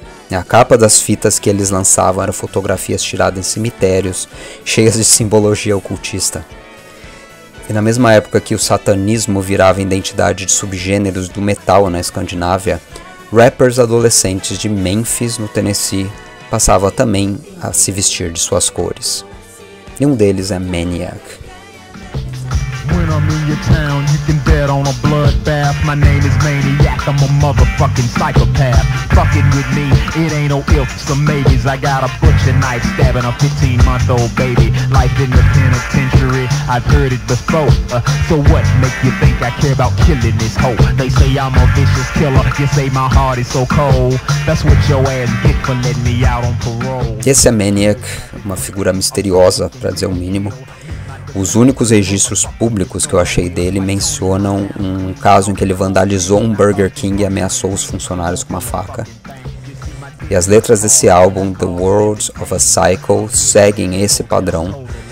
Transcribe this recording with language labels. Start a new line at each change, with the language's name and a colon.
Portuguese: A capa das fitas que eles lançavam eram fotografias tiradas em cemitérios, cheias de simbologia ocultista. E na mesma época que o satanismo virava identidade de subgêneros do metal na Escandinávia, rappers adolescentes de Memphis, no Tennessee, passavam também a se vestir de suas cores. E um deles é Maniac.
English: When I'm in your town, you can bet on a bloodbath. My name is Maniac, I'm a motherfucking psychopath. Fucking with me, it ain't no ifs or maybes. I got a butcher knife stabbing a 15-month-old baby. Life in the penitentiary, I've heard it before. So what make you think I care about killing this hoe? They say I'm a vicious killer, you say my heart is so cold. That's what your ass get for letting me out on parole.
Portuguese: Esse é Maniac, uma figura misteriosa, para dizer o mínimo. Os únicos registros públicos que eu achei dele mencionam um caso em que ele vandalizou um Burger King e ameaçou os funcionários com uma faca. E as letras desse álbum, The Words of a Psycho, seguem esse padrão.